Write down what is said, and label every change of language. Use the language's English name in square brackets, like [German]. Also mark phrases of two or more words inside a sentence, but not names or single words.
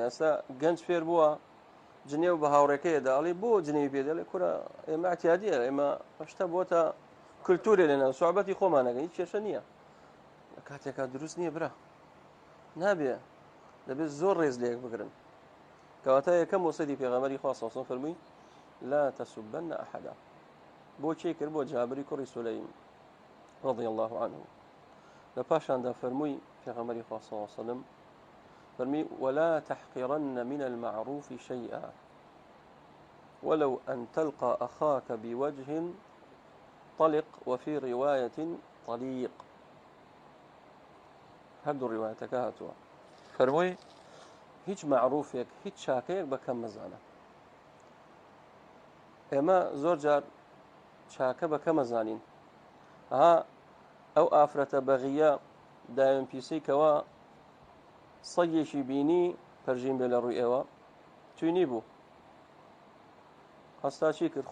[Central Kurdish] ئێستا گەنج فێر بووە جنێو بە هاوڕێکەیەدا ئەڵێ بۆ جنێوی پێ دەڵێ کورە ئێمە ئەتیادیە، ئێمە هەشتا بۆتە کللتورێ لێنە سوعبەتی خۆمانەکەن، هیچ کێشە نییە. لە کاتێکا دروست نییە برا، نابێ، دەبێت زۆر ڕێز لێک بگرن. کەواتە یەکەم وەسیەتی پێغەمبەری خوا [Arabic] صلی الله علیه و سلم [Central Kurdish] فەرمووی [Arabic] لا تسبن ئەحەدا. [Central Kurdish] بۆ چی کرد؟ بۆ جابری کوڕی سولەیم [Arabic] رضی الله عنه. [Central Kurdish] لە پاشاندا فەرمووی پێغەمبەری خوا [Arabic] صلی الله علیه و سلم [Central Kurdish] فەرمی [Arabic] ولا تحقرن من المعروف شيئا ولو أن تلقى أخاك بوجه طلق وفي رواية طليق. [Central Kurdish] هەردوو ڕیوایەتەکە هاتووە. فەرمووی هیچ معروفێک، هیچ چاکەیەک بە کەم مەزانە. ئێمە زۆر جار چاکە بە کەم مەزانین. ئەو ئافرەتە بەغیە داوێن پیسەی کەوا سەگێکی بینی پەرژین بێ لە ڕووی ئێوە توینی بوو، هەستا چی کرد؟